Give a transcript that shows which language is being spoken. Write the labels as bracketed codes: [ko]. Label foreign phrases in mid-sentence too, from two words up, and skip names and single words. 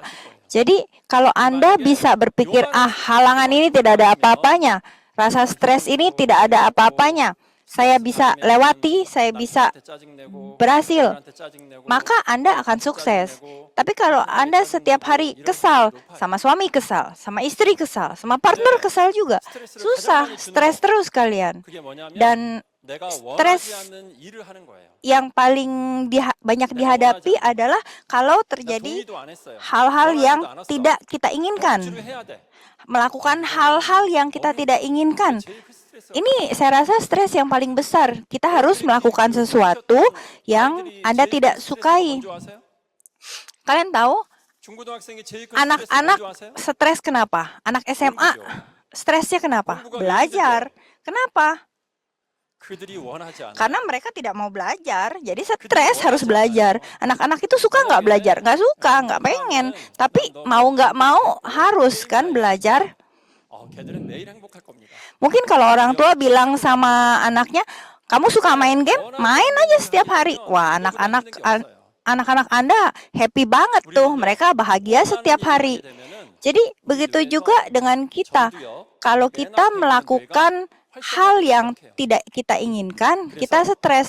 [id] Jadi kalau Anda bisa berpikir, halangan ini tidak ada apa-apanya, rasa stres ini tidak ada apa-apanya, saya bisa lewati, saya bisa berhasil, maka Anda akan sukses. Tapi kalau Anda setiap hari kesal, sama suami kesal, sama istri kesal, sama partner kesal juga, susah, stres terus kalian. Dan [ko] 내가 [id] stres [ko] 원하지 않는 일을 하는 거예요. [id] yang paling banyak dihadapi adalah kalau [ko] 나 [id] terjadi [ko] 동의도 안 했어요. [id] hal-hal yang [ko] 원하지도 않았어. [id] tidak kita [ko] 억지로 [id] inginkan, [ko] 해야 돼. [id] melakukan hal-hal yang kita tidak inginkan. [ko] 제일 큰 스트레스가 [id] Ini saya rasa stres yang paling besar. Kita harus melakukan sesuatu yang [ko] 아이들이 [id] Anda [ko] 제일 큰 [id] tidak [ko] 스트레스가 [id] sukai. [ko] 뭔지 아세요? [id] Kalian tahu [ko] 중고등학생이 제일 큰 스트레스가 [id] anak-anak [ko] 뭔지 아세요? [id] stres kenapa? Anak SMA stresnya kenapa? Belajar. Kenapa? [ko] 그들이 원하지 않아요. [id] Karena mereka tidak mau belajar, jadi stres harus belajar. Anak-anak itu suka nggak belajar? Nggak suka, nggak pengen. Tapi mau nggak mau harus kan belajar. [ko] 걔들은 매일 행복할 겁니다. [id] Mungkin kalau orang tua bilang sama anaknya, kamu suka main game? Main aja setiap hari. Wah, anak-anak Anda happy banget tuh. Mereka bahagia setiap hari. Jadi begitu juga dengan kita. Kalau kita melakukan hal yang tidak kita inginkan, kita stres.